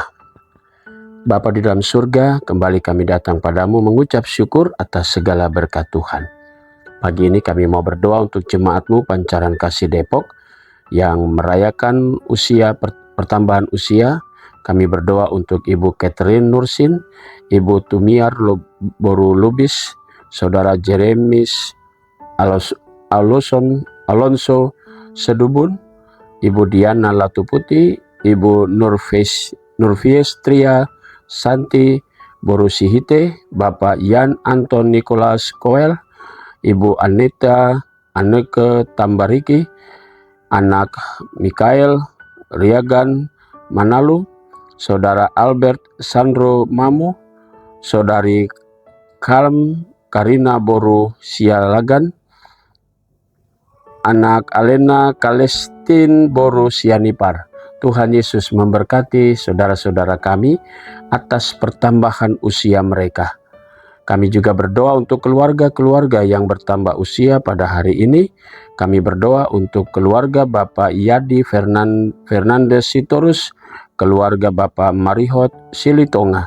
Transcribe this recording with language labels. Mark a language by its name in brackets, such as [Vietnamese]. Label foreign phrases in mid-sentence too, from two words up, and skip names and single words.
[Indonesian] Bapa di dalam surga, kembali kami datang padamu mengucap syukur atas segala berkat Tuhan. Pagi ini kami mau berdoa untuk jemaat-Mu Pancaran Kasih Depok yang merayakan pertambahan usia. Kami berdoa untuk Ibu Catherine Nursin, Ibu Tumiar Boru Lubis, Saudara Jeremis Alonso Sedubun, Ibu Diana Latuputi, Ibu Nurfiestria Santi Borusihite, Bapak Yan Anton Nicholas Koel, Ibu Aneta Anneke Tambariki, anak Mikael Riagan Manalu, Saudara Albert Sandro Mamu, Saudari Kalm Karina Boru Sialagan, anak Alena Kalestin Boru Sianipar. Tuhan Yesus memberkati saudara-saudara kami atas pertambahan usia mereka. Kami juga berdoa untuk keluarga-keluarga yang bertambah usia pada hari ini. Kami berdoa untuk keluarga Bapak Yadi Fernandes Sitorus, keluarga Bapak Marihot Silitonga.